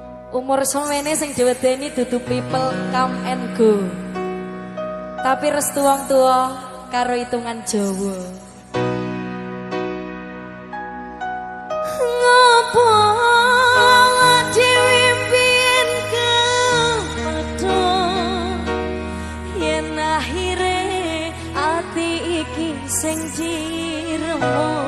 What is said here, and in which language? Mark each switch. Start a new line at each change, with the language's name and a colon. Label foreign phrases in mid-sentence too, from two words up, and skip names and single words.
Javanese: Umur semene sing diwedeni dudu
English: people come and go.
Javanese: Tapi restu wong tua karo hitungan Jawa. Ngopo dhewe mbiyen kepedho yen akhire ati iki sing diremo.